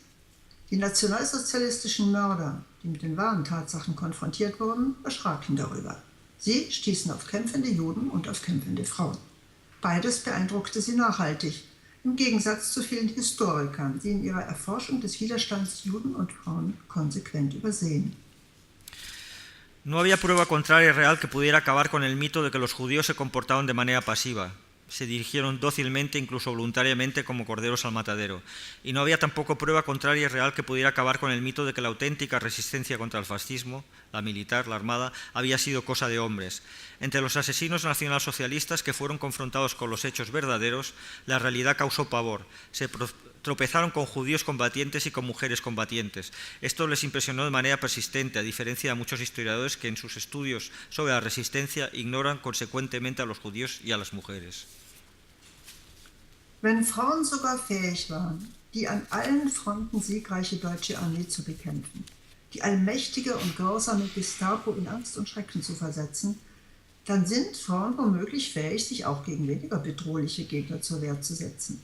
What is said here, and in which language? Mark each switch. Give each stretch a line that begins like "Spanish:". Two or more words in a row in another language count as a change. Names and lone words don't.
German: Die nationalsozialistischen Mörder, die mit den wahren Tatsachen konfrontiert wurden, erschraken darüber. Sie stießen auf kämpfende Juden und auf kämpfende Frauen. Beides beeindruckte sie nachhaltig, im Gegensatz zu vielen Historikern, die in ihrer Erforschung des Widerstands Juden und Frauen konsequent übersehen.
Spanish: No había prueba contraria real que pudiera acabar con el mito de que los judíos se comportaban de manera pasiva. Se dirigieron dócilmente, incluso voluntariamente, como corderos al matadero. Y no había tampoco prueba contraria y real que pudiera acabar con el mito de que la auténtica resistencia contra el fascismo, la militar, la armada, había sido cosa de hombres. Entre los asesinos nacionalsocialistas que fueron confrontados con los hechos verdaderos, la realidad causó pavor. Se tropezaron con judíos combatientes y con mujeres combatientes. Esto les impresionó de manera persistente, a diferencia de muchos historiadores que en sus estudios sobre la resistencia ignoran consecuentemente a los judíos y a las mujeres.
German: Wenn Frauen sogar fähig waren, die an allen Fronten siegreiche deutsche Armee zu bekämpfen, die allmächtige und grausame Gestapo in Angst und Schrecken zu versetzen, dann sind Frauen womöglich fähig, sich auch gegen weniger bedrohliche Gegner zur Wehr zu setzen.